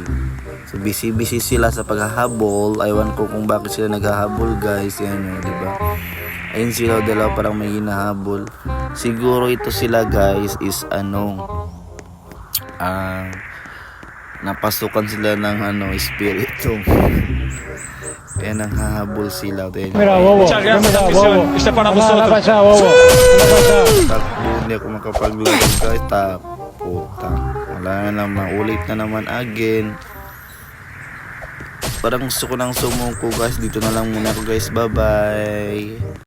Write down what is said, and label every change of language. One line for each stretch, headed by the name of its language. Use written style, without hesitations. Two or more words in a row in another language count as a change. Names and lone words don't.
Filipino: So busy sila sa paghahabol. Aywan ko kung bakit sila naghahabol guys. Yan diba? Ayun sila dalawa, parang may hinahabol. Siguro ito sila guys is napasukan sila ng espiritu. Kaya nanghahabol sila.
Spanish: Muchas gracias, afición. Esto para vosotros.
Filipino: Takbo, hindi ako makapaglaro guys. Puta, wala na naman, ulit na naman again. Parang gusto ko nang sumuko guys. Dito na lang muna ako guys, bye bye.